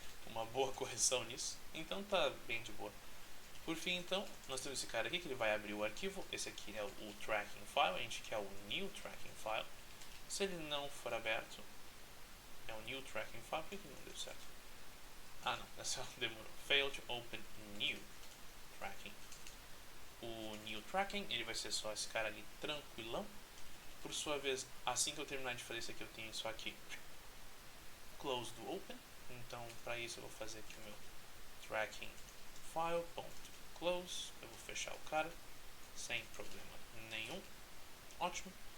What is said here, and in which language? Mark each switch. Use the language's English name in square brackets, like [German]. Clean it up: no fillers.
[Portuguese] uma boa correção nisso, então tá bem de boa. Por fim, então, nós temos esse cara aqui que ele vai abrir o arquivo. Esse aqui é o tracking file, a gente quer o new tracking file. Se ele não for aberto, é o new tracking file. Por que não deu certo? Ah, não, essa demorou. [English] Fail to open new tracking. [Portuguese] O new tracking, ele vai ser só esse cara ali tranquilão. Por sua vez, assim que eu terminar de fazer isso aqui, eu tenho isso aqui close do open. Então, para isso eu vou fazer aqui o meu tracking file.close. Eu vou fechar o cara sem problema nenhum. Ótimo.